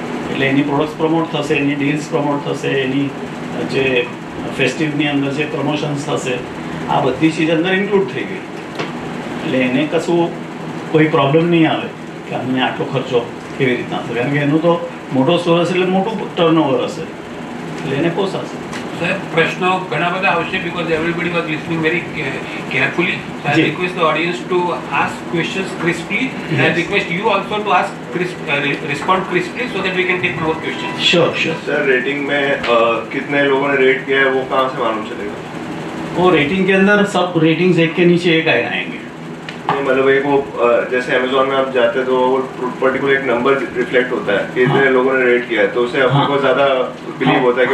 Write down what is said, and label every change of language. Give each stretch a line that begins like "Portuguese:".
Gujarati: એટલે એની products promote થશે, એની deals promote થશે, એની જે ફેસ્ટિવની અંદર જે પ્રમોશન્સ થશે, આ બધી ચીજ અંદર ઇન્ક્લુડ થઈ ગઈ. એટલે એને કશું કોઈ પ્રોબ્લેમ નહીં આવે કે અમને આટલો ખર્ચો કેવી રીતના થશે, કારણ કે એનું તો મોટો સ્ટોર હશે એટલે મોટું ટર્નઓવર હશે, એટલે એને પોસાશે. સર પ્રશ્નો ઘણા બધા આવશે
English: because everybody was listening very carefully. So I
Hindi: Ji.
English: request the audience to ask questions crisply. And I Yes. request you also to ask respond crisply so that we can take more questions.
Hindi: Sure sure. Sir rating में कितने लोगों ने rate किया है वो कहाँ से मालूम चलेगा? वो रेटिंग के अंदर सब रेटिंग्स एक के नीचे एक आएंगे. नहीं मतलब एक वो जैसे अमेजोन में आप जाते हैं तो वो पर्टिकुलर एक नंबर रिफ्लेक्ट होता है कि इतने हाँ. लोगों ने रेट किया है, तो उससे अपने हाँ. को ज्यादा बिलीव होता है कि